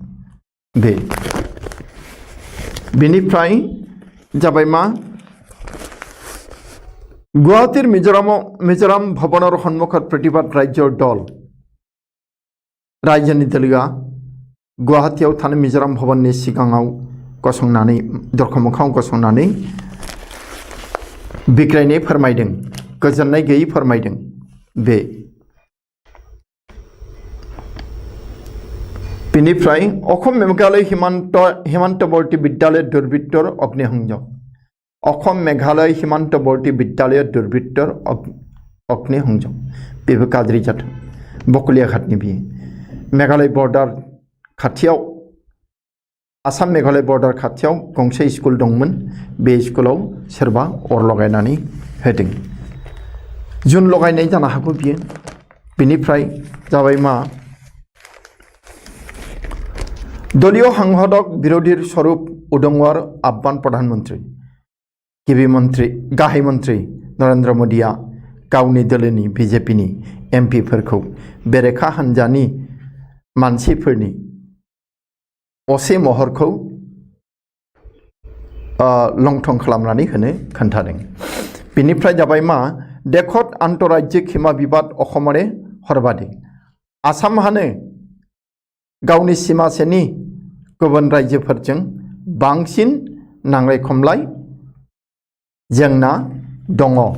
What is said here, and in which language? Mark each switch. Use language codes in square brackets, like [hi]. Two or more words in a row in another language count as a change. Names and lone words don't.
[brx] बेनिफ्राय जाबाय मा [as] গুৱাহাটীৰ মিজোৰাম ভৱনৰ সন্মুখত প্ৰতিবাদ ৰাজ্যৰ দল [brx] रायजोनि दोलोआ गुवाहाटीयाव थानाय मिजोराम भवननि सिगाङाव गसंनानै दरखं मोखाङाव गसंनानै बिग्रायनाय फोरमायदों गोजोननाय गैयै फोरमायदों [as] बेनिफ्राय অসম মেঘালয় হিমান্তবৰ্তী বিদ্যালয় দুৰ্বৃত্তৰ অগ্নিসংযোগ অসম মেঘালয় হিমান্তবৰ্তী বিদ্যালয় দুৰ্বৃত্তৰ অগ্নিসংযোগ [brx] बेबो गाज्रि जाथों बकलियाघाटनि बियो मेघालय बर्डार खाथियाव आसाम मेघालय बर्डार खाथियाव गंसे स्कुल दंमोन बे स्कुलाव सोरबा अर लगायनानै होदों जुन लगायनाय जानो हागौ बियो बेनिफ्राय जाबाय मा [as] দলীয় সাংসদক বিৰোধী স্বৰূপ উদংগৰ আহ্বান [brx] प्रधानमंत्री गिबि मंत्री गाहाय मंत्री नरेंद्र मोदीआ गावनि दोलोनि बीजेपीनि एमपिफोरखौ बेरेखा हान्जानि मानसिफोरनि असे महरखौ लंथं खालामनानै होनो खोन्थादों बेनिफ्राय जाबाय मा [as] দেখত আন্তৰাজ্যিক হিমা বিবাদ অসমৰে [brx] हरबादि आसामहानो गावनि सिमासेनि गुबुन रायजोफोरजों बांसिन नांलाय खमलाय जेंना दङ